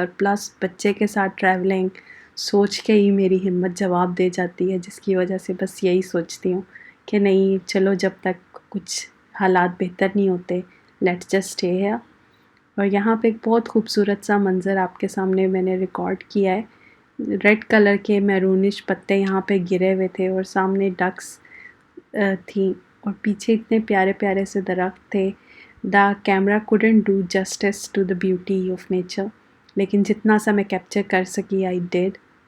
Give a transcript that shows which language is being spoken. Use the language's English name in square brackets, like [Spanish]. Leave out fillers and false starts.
[Urdu] اور پلس بچے کے ساتھ ٹریولنگ سوچ کے ہی میری ہمت جواب دے جاتی ہے، جس کی وجہ سے بس یہی سوچتی ہوں کہ نہیں چلو جب تک کچھ حالات بہتر نہیں ہوتے [English] Let's just stay here. [Urdu] اور یہاں پہ ایک بہت خوبصورت سا منظر آپ کے سامنے میں نے ریکارڈ کیا ہے. ریڈ کلر کے میرونش پتے یہاں پہ گرے ہوئے تھے اور سامنے ڈکس تھیں اور پیچھے اتنے پیارے پیارے سے درخت تھے. [English] The camera couldn't do justice to the beauty of nature. [Urdu] لیکن جتنا سا میں کیپچر کر سکی [English] I did.